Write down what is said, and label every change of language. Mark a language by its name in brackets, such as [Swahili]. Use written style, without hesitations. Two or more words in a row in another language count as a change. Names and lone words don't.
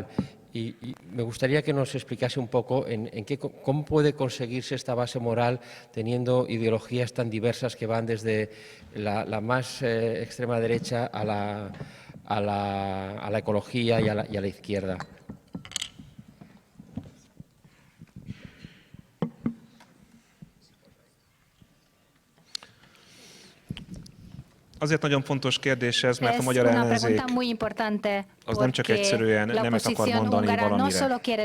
[Spanish] Y me gustaría que nos explicase un poco cómo puede conseguirse esta base moral teniendo ideologías tan diversas que van desde la más extrema derecha a la ecología y a la izquierda. [Hungarian] Azért nagyon fontos kérdés ez, mert a magyar ellenzék az nem csak egyszerűen nemet akar mondani valamire.